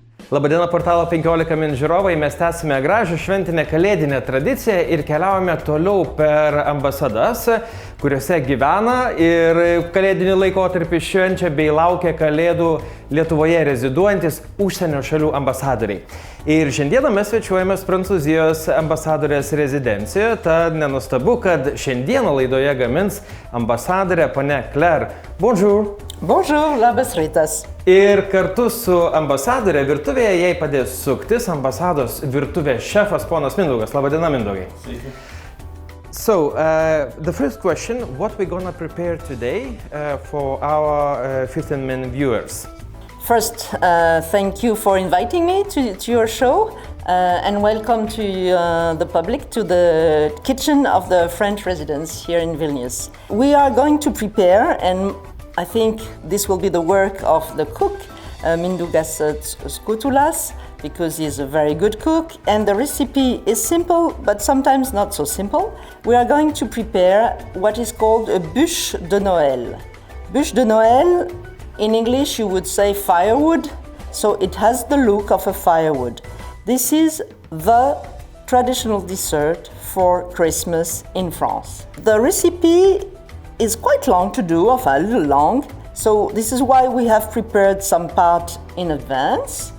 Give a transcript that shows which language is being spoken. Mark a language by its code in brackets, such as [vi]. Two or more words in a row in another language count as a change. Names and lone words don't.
[lt] Labadiena portalo 15 min žiūrovai, mes tęsime gražią šventinę kalėdinę tradiciją ir keliaujame toliau per ambasadas, kuriuose gyvena ir kalėdinį laikotarpį švenčia bei laukia kalėdų Lietuvoje reziduojantis užsienio šalių ambasadoriai. Ir šiandieną mes svečiuojamės Prancūzijos ambasadorės rezidencijoje, tad nenustabu, kad šiandieną laidoje gamins ambasadorė ponia Claire. Bonjour! Bonjour, labas rytas. Ir kartu su ambasadorė virtuvėje jai padės suktis ambasados virtuvės šefas ponas Mindaugas. Labadiena, Mindaugai. Sveiki. [en] So, the first question, what we're gonna prepare today for our 15 Min viewers? First, thank you for inviting me to your show and welcome to the public to the kitchen of the French residence here in Vilnius. We are going to prepare, and I think this will be the work of the cook, Mindaugas Skutulas, because he's a very good cook, and the recipe is simple, but sometimes not so simple. We are going to prepare what is called a [fr] bûche de Noël. Bûche de Noël, [en] in English you would say firewood, so it has the look of a firewood. This is the traditional dessert for Christmas in France. The recipe is quite long to do, a little long, so this is why we have prepared some part in advance.